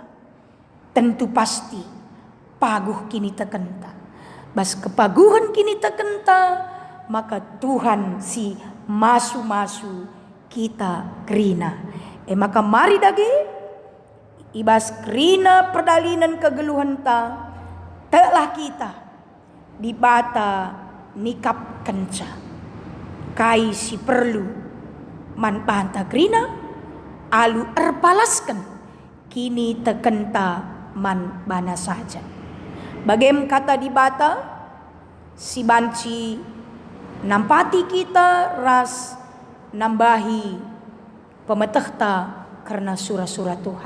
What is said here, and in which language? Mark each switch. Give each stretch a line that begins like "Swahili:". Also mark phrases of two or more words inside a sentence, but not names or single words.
Indonesian: Tentu pasti
Batak Karo: paguh kini teken ta. Bas kepaguhan kini tekenta, maka Tuhan si masu-masu kita kerina. Maka mari dage ibas kerina perdalinan kegeluhan ta, telah kita di bata nikap kenca. Kai si perlu man banta kerina, alu erpalaskan kini tekenta man bana saja. Bagem kata di bata, si banci nampati kita ras nambahi pemetehta karena surah-surah Tuhan.